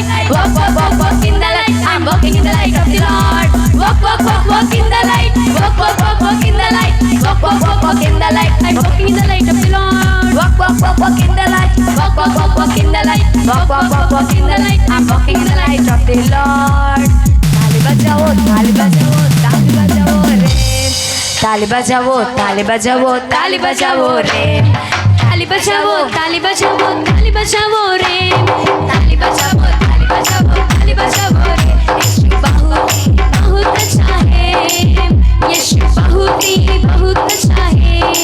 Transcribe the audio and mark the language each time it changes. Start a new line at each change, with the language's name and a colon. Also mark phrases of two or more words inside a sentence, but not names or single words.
English: Walk, walk, walk, walk in the light. I'm walking in the light of the Lord. Walk, walk, walk, walk in the light. Walk, walk, walk, walk in the light. Walk, walk, walk, walk in the light. I'm walking in the light of the Lord. Walk, walk, walk, walk in the light. Walk, walk, walk, walk in the light. Walk, walk, walk, walk in the light. I'm walking in the light of the Lord.
Hindi: ताली बजाओ, ताली बजाओ, ताली बजाओ रे. ताली बजाओ, ताली बजाओ, ताली बजाओ रे. ताली बजाओ, ताली बजाओ, ताली बजाओ रे. ताली बजाओ, ताली बजाओ, ताली बजाओ रे. यीशु बहुत ही बहुत अच्छा है. यीशु बहुत ही बहुत अच्छा है.